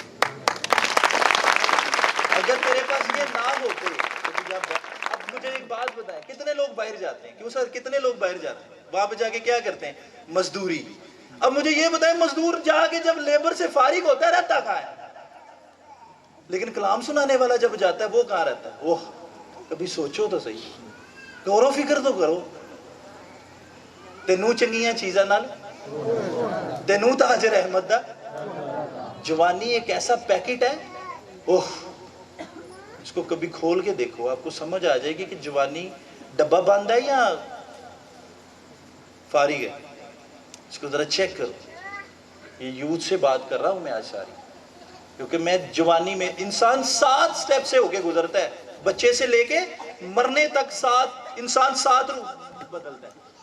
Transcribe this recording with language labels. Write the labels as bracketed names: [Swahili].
[Urdu] اگر تیرے پاس یہ نہ ہوتے تو اب مجھے ایک بات بتائیں, کتنے لوگ باہر جاتے ہیں؟ کیوں سر, کتنے لوگ باہر جاتے ہیں, وہاں پہ جا کے کیا کرتے ہیں؟ مزدوری. اب مجھے یہ بتائیں, مزدور جا کے جب لیبر سے فارغ ہوتا ہے رہتا کہاں ہے؟ لیکن کلام سنانے والا جب جاتا ہے وہ کہاں رہتا ہے؟ وہ کبھی سوچو تو صحیح, غور و فکر تو کرو. [Punjabi] تینوں چنگیاں چیزاں نال, تینوں تاج رحمت دا. [Urdu] جوانی ایک ایسا پیکٹ ہے, اس کو کبھی کھول کے دیکھو, آپ کو سمجھ آ جائے گی کہ جوانی ڈبہ بند ہے یا فارغ ہے. اس کو ذرا چیک کرو. یہ یوتھ سے بات کر رہا ہوں میں آج ساری, کیونکہ میں جوانی میں, انسان 7 سٹیپ سے ہو کے گزرتا ہے, بچے سے لے کے مرنے تک 7 انسان 7 روح بدلتا ہے.